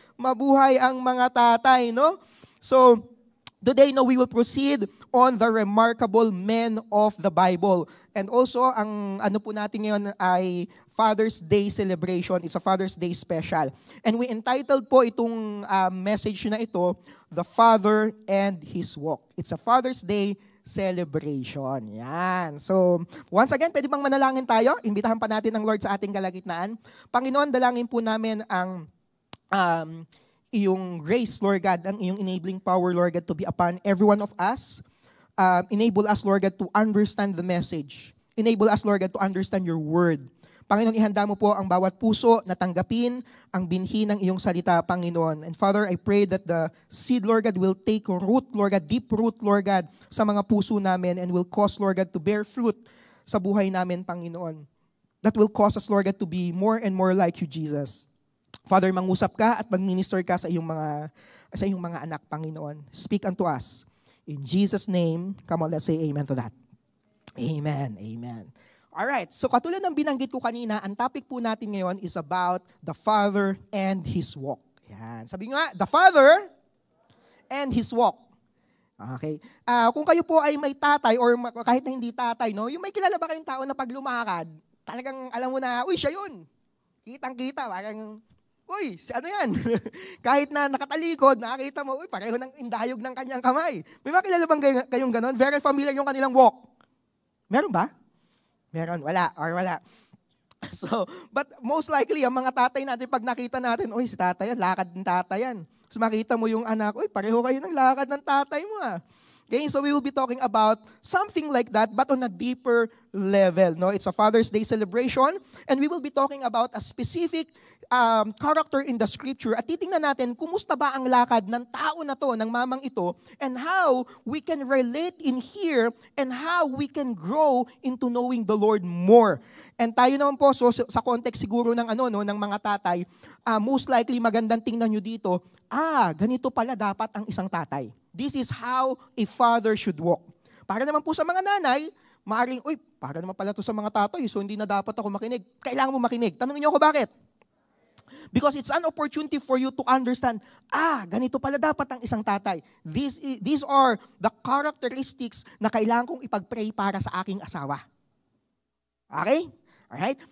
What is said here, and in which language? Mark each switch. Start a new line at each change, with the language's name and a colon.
Filipino: Mabuhay ang mga tatay, no?
English: So, today, we will proceed on the remarkable men of the Bible.
Filipino: And also, ang po natin ngayon ay Father's Day celebration.
English: It's a Father's Day special. And we entitled
Filipino: po itong message na ito,
English: The Father and His Walk. It's a Father's Day celebration.
Filipino: Yan. So, once again, pwede bang manalangin tayo? Imbitahan pa natin ng Lord sa ating kalagitnaan. Panginoon, dalangin po namin ang
English: iyong grace, Lord God,
Filipino: ang iyong
English: enabling power, Lord God, to be upon every one of us. Enable us, Lord God, to understand the message. Enable us, Lord God, to understand your word.
Filipino: Panginoon, ihanda mo po ang bawat puso na tanggapin ang binhi ng iyong salita, Panginoon.
English: And Father, I pray that the seed, Lord God, will take root, Lord God, deep root, Lord God,
Filipino: sa mga puso namin
English: and will cause, Lord God, to bear fruit
Filipino: sa buhay namin, Panginoon.
English: That will cause us, Lord God, to be more and more like you, Jesus.
Filipino: Father, mangusap ka at mag-minister ka sa iyong mga anak, Panginoon.
English: Speak unto us. In Jesus' name, come on, let's say amen to that.
Filipino: Amen, amen. Alright, so katulad ng binanggit ko kanina, ang topic po natin ngayon
English: is about the Father and His walk.
Filipino: Yan. Sabi nga,
English: the Father and His walk. Okay.
Filipino: Kung kayo po ay may tatay or kahit na hindi tatay, no, yung may kilala ba kayong tao na pag lumakad, talagang alam mo na, uy, siya yun. Kitang-kita, parang, uy, si ano yan? Kahit na nakatalikod, nakakita mo, uy, pareho ng indayog ng kanyang kamay. May mga kilala bang kayong ganon?
English: Very familiar
Filipino: yung kanilang walk. Meron ba? Meron, wala, or wala. So, but most likely, ang mga tatay natin, pag nakita natin, uy, si tatay yan, lakad ng tatay yan. So makita mo yung anak, uy, pareho kayo ng lakad ng tatay mo ah.
English: Okay, so we will be talking about something like that, but on a deeper level. No, it's a Father's Day celebration, and we will be talking about a specific character in the Scripture.
Filipino: At titingnan natin, kumusta ba ang lakad ng tao na to, ng mamang ito,
English: and how we can relate in here, and how we can grow into knowing the Lord more.
Filipino: And tayo naman po, so sa context siguro ng ng mga tatay, most likely magandang tingnan nyo dito, ganito pala dapat ang isang tatay.
English: This is how a father should walk.
Filipino: Para naman po sa mga nanay, maaaring, uy, para naman pala to sa mga tatay, so hindi na dapat ako makinig. Kailangan mo makinig. Tanungin niyo ako bakit?
English: Because it's an opportunity for you to understand,
Filipino: ganito pala dapat ang isang tatay.
English: These are the characteristics
Filipino: na kailangan kong ipag-pray para sa aking asawa. Okay? Alright?